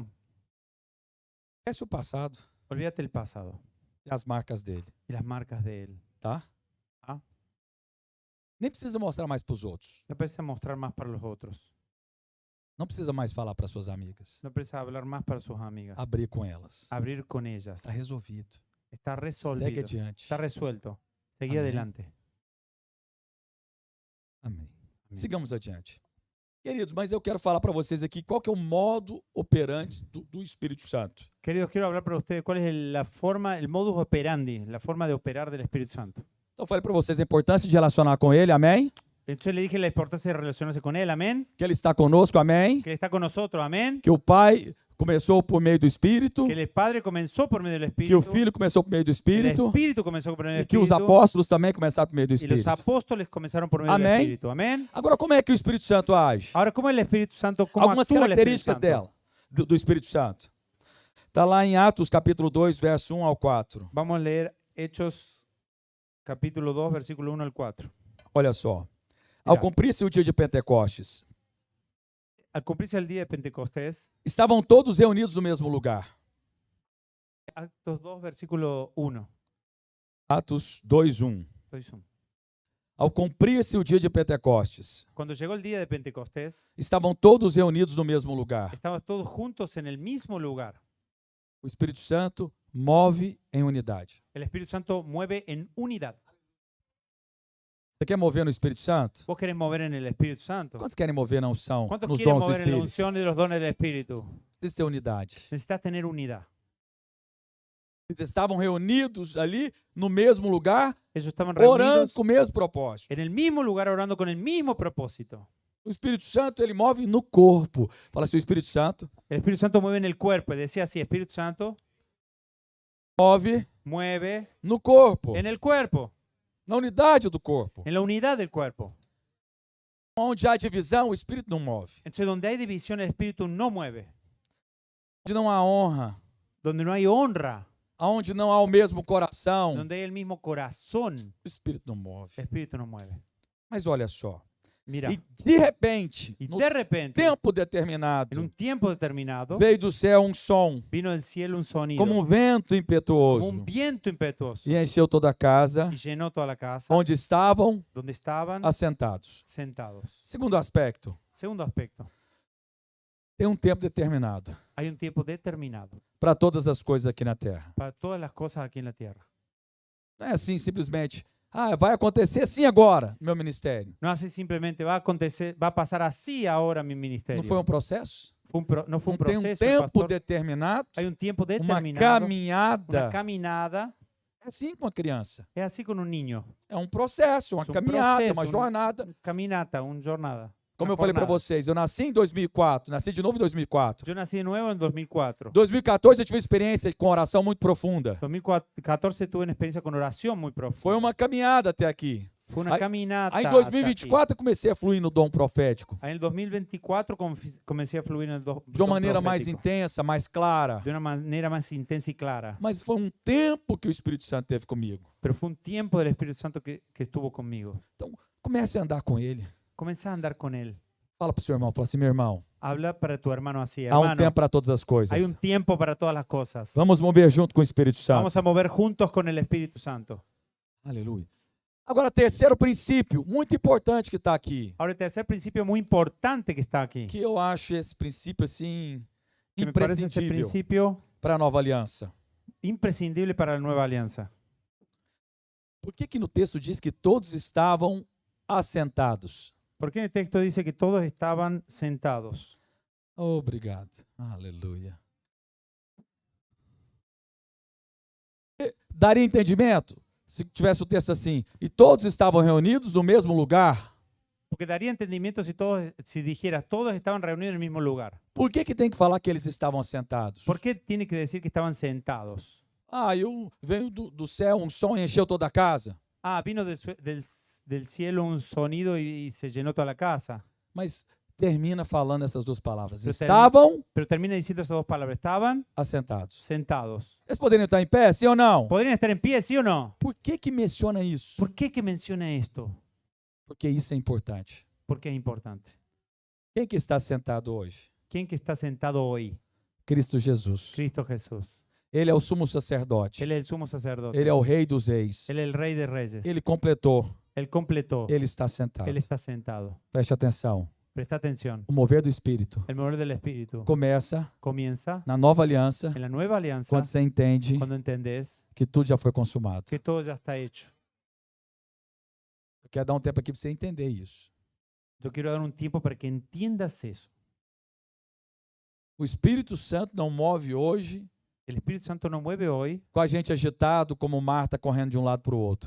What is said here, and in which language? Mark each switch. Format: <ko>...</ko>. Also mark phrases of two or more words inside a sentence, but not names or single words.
<pt>esquece o passado</pt> <es>olvídate el pasado</es> <pt>e as marcas dele,</pt> <es>y las marcas de él.</es> <pt>tá? Ah. Nem precisa mostrar mais para os outros.</pt> <es>No precisa mostrar más para los otros.</es> <pt>Não precisa mais falar para suas amigas.</pt> <es>No precisa hablar más para sus amigas.</es> <pt>Abrir com elas.</pt> <es>Abrir con ellas.</es> <pt>Está resolvido. Está Segue resolvido. adiante.</pt> <es>Está resuelto. Seguí Amén. adelante.</es> <pt>Amém. Amém. Sigamos adiante. Queridos, mas eu quero falar para vocês aqui qual que é o modo operante do Espírito Santo.</pt> <es>Queridos, quiero hablar para ustedes cuál es la forma, el modus operandi, la forma de operar del Espíritu Santo.</es> <pt>Então eu falei para vocês a importância de relacionar com Ele, amém?</pt> <es>Entonces le dije la importancia de relacionarse con Él, amén.</es> <pt>Que Ele está conosco, amém?</pt> <es>Que Él está con nosotros, amén.</es> <pt>Que o Pai começou por meio do Espírito,</pt> <es>Que el Padre comenzó por medio del</es> <pt>que</pt> <es>Espíritu.</es> <pt>o Filho começou por meio do</pt> <es>El</es> <pt>Espírito</pt> <es>Espíritu comenzó por medio del</es> <pt>e que os</pt> <es>Espíritu.</es> <pt>apóstolos também começaram por meio do</pt> <es>Y los</es> <pt>Espírito.</pt> <es>apóstoles comenzaron por medio del Amén. Espíritu, amén.</es> <pt>Agora, como é que o Espírito Santo age?</pt> <es>Ahora, ¿cómo el Espíritu Santo, cómo</es> <pt>Algumas</pt> <es>actúa el Espíritu</es> <pt>características</pt> <es>Santo?</es> <pt>dela, do Espírito Santo. Está lá em Atos capítulo 2, verso 1 ao 4.</pt> <es>Vamos a leer Hechos capítulo 2, versículo 1 al 4.</es> <pt>Olha só. Ao</pt> <es>Mira.</es> <pt>cumprir-se o dia de Pentecostes,</pt> <es>Al cumplirse el día de Pentecostés,</es> <pt>estavam todos reunidos no mesmo lugar.</pt> <es>Actos 2, versículo 1.</es> <pt>Atos 2, 1.</pt> <es>Sois un.</es> <pt>Ao cumprir-se o dia de Pentecostes,</pt> <es>Cuando llegó el día de Pentecostés,</es> <pt>estavam todos reunidos no mesmo lugar.</pt> <es>estaban todos juntos en el mismo lugar.</es> <pt>O Espírito Santo move em unidade.</pt> <es>El Espíritu Santo mueve en unidad.</es> <pt>Você quer mover no Espírito Santo?</pt> <es>¿Vos querés mover en el Espíritu Santo?</es> <pt>Quantos querem mover na unção,</pt> <es>¿Cuántos</es> <pt>nos</pt> <es>quieren</es> <pt>dons do</pt> <es>mover en la</es> <pt>Espírito?</pt> <es>unción y los dones del Espíritu?</es> <pt>Precisa ter unidade.</pt> <es>Necesitas tener unidad.</es> <pt>Eles estavam reunidos ali no mesmo lugar,</pt> <es>Ellos estaban</es> <pt>orando</pt> <es>reunidos</es> <pt>com o mesmo propósito.</pt> <es>en el mismo lugar orando con el mismo propósito.</es> <pt>O Espírito Santo, ele move no corpo. Fala assim, o Espírito Santo</pt> <es>El Espíritu Santo mueve en el cuerpo. Decía así, Espíritu Santo</es> <pt>move</pt> <es>mueve</es> <pt>no corpo,</pt> <es>en el cuerpo,</es> <pt>na unidade do corpo.</pt> <es>en la unidad del cuerpo.</es> <pt>Onde há divisão, o Espírito não move.</pt> <es>Entonces, donde hay división, el Espíritu no mueve.</es> <pt>Onde não há honra,</pt> <es>Donde no hay honra,</es> <pt>onde não há o mesmo coração,</pt> <es>donde hay el mismo corazón,</es> <pt>o Espírito não move.</pt> <es>el Espíritu no mueve.</es> <pt>Mas olha só,</pt> <es>Mira,</es> <pt>e de repente,</pt> <es>y</es> <pt>no</pt> <es>de repente,</es> <pt>tempo</pt> <es>en</es> <pt>determinado,</pt> <es>un tiempo determinado,</es> <pt>veio do céu um som,</pt> <es>vino del cielo un sonido,</es> <pt>como um vento</pt> <es>como</es> <pt>impetuoso,</pt> <es>un viento impetuoso,</es> <pt>e encheu toda a casa,</pt> <es>y llenó toda la casa,</es> <pt>onde estavam</pt> <es>donde estaban</es> <pt>assentados.</pt> <es>sentados.</es> <pt>Segundo aspecto,</pt> <es>Segundo aspecto,</es> <pt>tem um tempo determinado</pt> <es>hay un tiempo determinado</es> <pt>para todas as coisas aqui na terra.</pt> <es>para todas las cosas aquí en la tierra.</es> <pt>Não é assim, simplesmente, vai acontecer assim agora, no meu ministério.</pt> <es>No así simplemente va a acontecer, va a pasar así ahora mi ministerio.</es> <pt>Não foi um processo?</pt> <es>No fue</es> <pt>Não</pt> <es>un</es> <pt>tem um</pt> <es>proceso,</es> <pt>tempo</pt> <es>pastor.</es> <pt>determinado,</pt> <es>Hay un tiempo</es> <pt>uma</pt> <es>determinado,</es> <pt>caminhada.</pt> <es>una caminada.</es> <pt>É assim com a criança.</pt> <es>Es así con un niño.</es> <pt>É um processo, uma É um caminhada, processo, uma jornada.</pt> <es>Caminata, una jornada.</es> <pt>Como</pt> <es>una</es> <pt>eu falei para</pt> <es>jornada.</es> <pt>vocês, eu nasci em 2004, nasci de novo em 2004.</pt> <es>Yo nací de nuevo en 2004.</es> <pt>2014 eu tive uma experiência com oração muito profunda.</pt> <es>2014 tuve una experiencia con oración muy profunda.</es> <pt>Foi uma caminhada até aqui.</pt> <es>Fue una caminata.</es> <pt>Aí em</pt> <es>hasta</es> <pt>2024 eu comecei a fluir no dom profético.</pt> <es>aquí. Ahí en el 2024 comencé a fluir en el</es> <pt>De uma maneira mais</pt> <es>profético,</es> <pt>intensa, mais clara.</pt> <es>de una manera más intensa y clara.</es> <pt>Mas foi um tempo que o Espírito Santo teve comigo.</pt> <es>Pero fue un tiempo del Espíritu Santo que estuvo conmigo.</es> <pt>Então, comece a andar com ele.</pt> <es>Comencé a andar con él.</es> <pt>Fala pro seu irmão, fala assim, meu irmão,</pt> <es>Habla para tu hermano así,</es> <pt>há um</pt> <es>hermano.</es> <pt>tempo para todas as coisas.</pt> <es>Hay un tiempo para todas las cosas.</es> <pt>Vamos mover junto com o Espírito Santo.</pt> <es>Vamos a mover juntos con el Espíritu Santo.</es> <pt>Aleluia. Agora, terceiro princípio, muito importante que está aqui.</pt> <es>Ahora, el tercer principio muy importante que está aquí,</es> <pt>Que eu acho esse princípio, assim,</pt> <es>que me parece ese</es> <pt>imprescindível</pt> <es>principio</es> <pt>para a nova aliança.</pt> <es>imprescindible para la nueva alianza.</es> <pt>Por que no texto diz que todos estavam assentados?</pt> <es>¿Por qué en el texto dice que todos estaban sentados?</es> <pt>Obrigado. Aleluia. Daria entendimento se tivesse o texto assim, e todos estavam reunidos no mesmo lugar?</pt> <es>Porque daría entendimiento si dijeras todos estaban reunidos en el mismo lugar.</es> <pt>Por que tem que falar que eles estavam assentados?</pt> <es>¿Por qué tiene que decir que estaban sentados?</es> <pt>Veio do céu um som e encheu toda a casa.</pt> <es>Vino del cielo un sonido y se llenó toda la casa.</es> <pt>Mas termina falando essas duas palavras.</pt> <es>Pero</es> <pt>Estavam</pt> <es>Pero termina diciendo esas dos palabras. Estaban</es> <pt>assentados.</pt> <es>sentados.</es> <pt>Eles poderiam estar em pé, sim ou não?</pt> <es>¿Podrían estar en pie, sí o no?</es> <pt>Por que menciona isso?</pt> <es>¿Por qué que menciona esto?</es> <pt>Porque isso é importante.</pt> <es>Porque es importante.</es> <pt>Quem que está sentado hoje?</pt> <es>¿Quién que está sentado hoy?</es> <pt>Cristo Jesus.</pt> <es>Cristo Jesús.</es> <pt>Ele é o sumo sacerdote.</pt> <es>Él es el sumo sacerdote.</es> <pt>Ele é o rei dos reis.</pt> <es>Él es el rey de reyes.</es> <pt>Ele completou</pt> <es>Él completó.</es> <pt>Ele está sentado.</pt> <es>Él está sentado.</es> <pt>Preste atenção.</pt> <es>Presta atención.</es> <pt>O mover do Espírito</pt> <es>El mover del Espíritu</es> <pt>começa</pt> <es>comienza</es> <pt>na nova aliança,</pt> <es>en la nueva alianza</es> <pt>quando você entende</pt> <es>cuando entendés</es> <pt>que tudo já foi consumado.</pt> <es>que todo ya está hecho.</es> <pt>Eu quero dar um tempo aqui para você entender isso.</pt> <es>Yo quiero dar un tiempo para que entiendas eso.</es> <pt>O Espírito Santo não move hoje</pt> <es>El Espíritu Santo no mueve hoy</es> <pt>com a gente agitado como Marta correndo de um lado para o outro.</pt>